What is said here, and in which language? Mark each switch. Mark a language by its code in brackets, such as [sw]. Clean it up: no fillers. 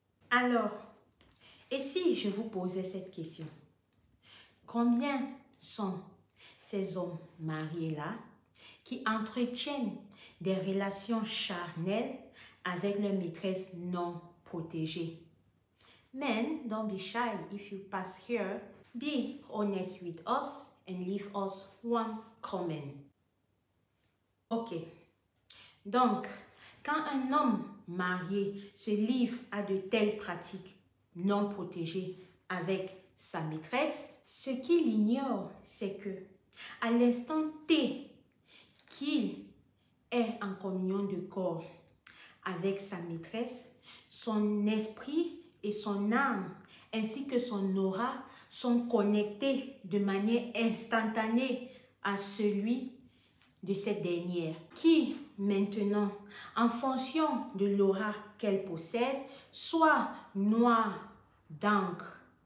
[fr] Alors, et si je vous posais cette question? Combien sont ces hommes mariés-là qui entretiennent des relations charnelles avec leur maîtresse non protégée? [en] Men, don't be shy if you pass here. Be honest with us and leave us one comment. [fr] Ok. Donc, quand un homme marié se livre à de telles pratiques non protégées avec sa maîtresse, ce qu'il ignore, c'est que à l'instant T qu'il est en communion de corps avec sa maîtresse, son esprit et son âme ainsi que son aura sont connectés de manière instantanée à celui de cette dernière, qui maintenant, en fonction de l'aura qu'elle possède, soit noir d'encre